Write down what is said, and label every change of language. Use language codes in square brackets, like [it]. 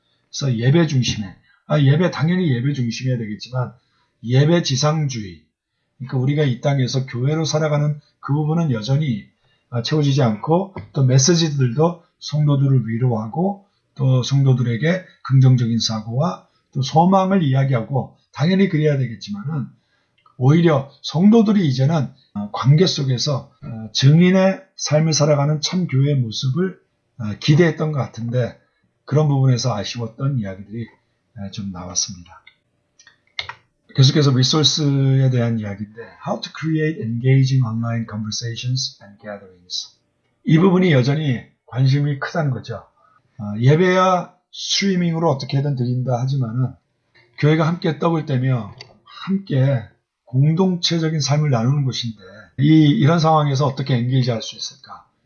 [ko] 그래서 예배 중심에, 예배 당연히 예배 중심이어야 되겠지만 예배 지상주의, 그러니까 우리가 이 땅에서 교회로 살아가는 그 부분은 여전히 채워지지 않고, 또 메시지들도 성도들을 위로하고 또 성도들에게 긍정적인 사고와 또 소망을 이야기하고 당연히 그래야 되겠지만은, 오히려 성도들이 이제는 관계 속에서 증인의 삶을 살아가는 참 교회의 모습을 기대했던 것 같은데, 그런 부분에서 아쉬웠던 이야기들이 좀 나왔습니다. 계속해서 리소스에 대한 이야기인데, [en] How to create engaging online conversations and gatherings. [ko] 이 부분이 여전히 관심이 크다는 거죠. 예배야 스트리밍으로 어떻게든 드린다 하지만은 교회가 함께 떡을 떼며 함께 공동체적인 삶을 나누는 곳인데, 이런 상황에서 어떻게 엔게이지 할 수 있을까?